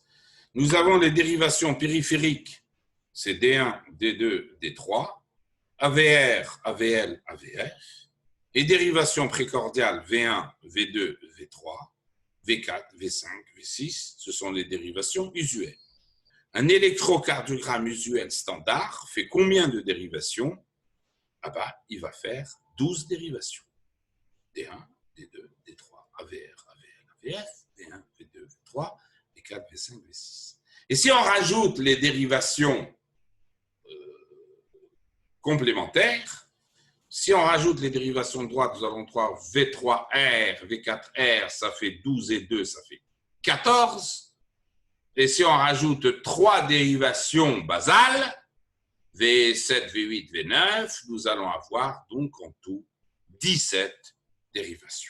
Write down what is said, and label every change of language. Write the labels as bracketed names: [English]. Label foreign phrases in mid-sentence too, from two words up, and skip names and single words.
[French] Nous avons les dérivations périphériques, c'est D1, D2, D3, AVR, AVL, AVF, et dérivations précordiales V1, V2, V3, V4, V5, V6, ce sont les dérivations usuelles. Un électrocardiogramme usuel standard fait combien de dérivations? Ah bah, il va faire 12 dérivations. D1, D2, D3, AVR, AVL, AVF, V1, V2, V3, V4, V5, V6. Et si on rajoute les dérivations complémentaires, si on rajoute les dérivations de droite, nous allons voir V3R, V4R, ça fait 12 et 2, ça fait 14. Et si on rajoute 3 dérivations basales, V7, V8, V9, nous allons avoir donc en tout 17 dérivations.